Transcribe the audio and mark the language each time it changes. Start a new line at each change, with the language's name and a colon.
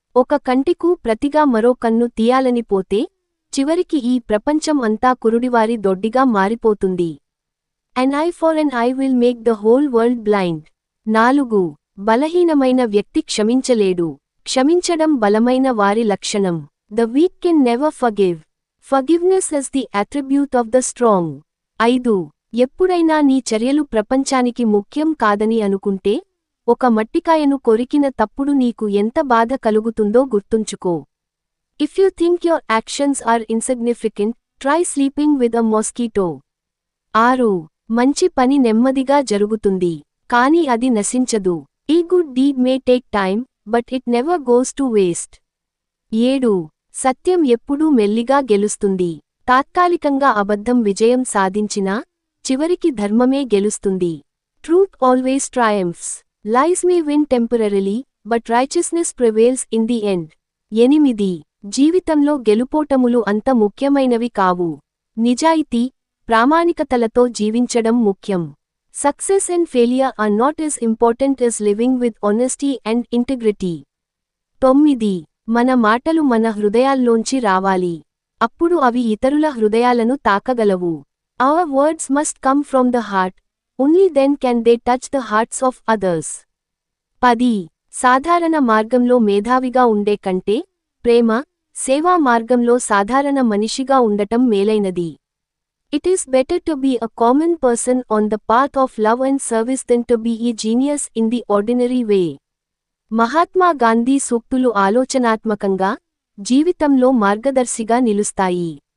Telugu: ఒక కంటికు ప్రతిగా మరో కన్ను తీయాలని పోతే చివరికి ఈ ప్రపంచం అంతా కురుడివారి దొడ్డిగా మారిపోతుంది.
English: An eye for an eye will make the whole world blind. 4.
Telugu: బలహీనమైన వ్యక్తి క్షమించలేడు, క్షమించడం బలమైన వారి లక్షణం.
English: The weak can never forgive. Forgiveness is the attribute of the strong. 5.
Telugu: ఎప్పుడైనా నీ చర్యలు ప్రపంచానికి ముఖ్యం కాదని అనుకుంటే ఒక మట్టికాయను కొరికిన తప్పుడు నీకు ఎంత బాధ కలుగుతుందో గుర్తుంచుకో.
English: If you think your actions are insignificant, try sleeping with a mosquito. 6.
Telugu: మంచి పని నెమ్మదిగా జరుగుతుంది, కానీ అది నశించదు.
English: A good deed may take time, but it never goes to waste. 7.
Telugu: సత్యం ఎప్పుడూ మెల్లిగా గెలుస్తుంది, తాత్కాలికంగా అబద్ధం విజయం సాధించినా చివరికి ధర్మమే గెలుస్తుంది.
English: Truth always triumphs. Lies may win temporarily, but righteousness prevails in the end. 8.
Telugu: జీవితంలో గెలుపోటములు అంత ముఖ్యమైనవి కావు. నిజాయితీ, ప్రామాణికతలతో జీవించడం ముఖ్యం.
English: Success and failure are not as important as living with honesty and integrity. 9.
Telugu: మన మాటలు మన హృదయాల్లోంచి రావాలి, అప్పుడు అవి ఇతరుల హృదయాలను తాకగలవు.
English: Our words must come from the heart, only then can they touch the hearts of others. 10.
Telugu: సాధారణ మార్గంలో మేధావిగా ఉండే కంటే ప్రేమ, సేవా మార్గంలో సాధారణ మనిషిగా ఉండటం మేలైనది.
English: It is better to be a common person on the path of love and service than to be a genius in the ordinary way.
Telugu: Mahatma Gandhi సూక్తులు ఆలోచనాత్మకంగా, జీవితంలో మార్గదర్శిగా నిలుస్తాయి.